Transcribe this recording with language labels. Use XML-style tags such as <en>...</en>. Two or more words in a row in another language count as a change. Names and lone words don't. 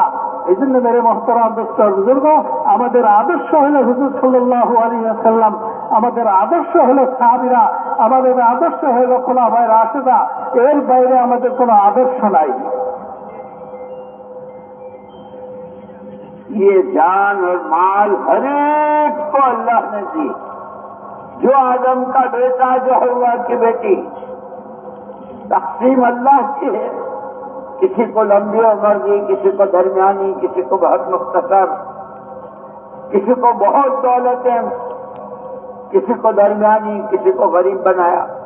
<bn>এই জন্য</bn> <ur>میرے محترم دوست بزرگ,</ur> <bn>আমাদের আদর্শ হলো হুজুর</bn> <ar>صلى الله عليه وسلم,</ar> <bn>আমাদের আদর্শ হলো সাহাবীরা, আমাদের আদর্শ হলো খোলাফায়ে রাশেদা। এর বাইরে আমাদের কোনো আদর্শ নাই।</bn> <ur>یہ جان اور مال ہر ایک کو اللہ نے دی، جو آدم کا بیٹا، جو حوا کی بیٹی، تقسیم اللہ کی ہے۔ کسی کو لمبی عمر دی، کسی کو درمیانی، کسی کو بہت مختصر، کسی کو بہت دولتیں، کسی کو درمیانی، کسی کو غریب بنایا۔</ur>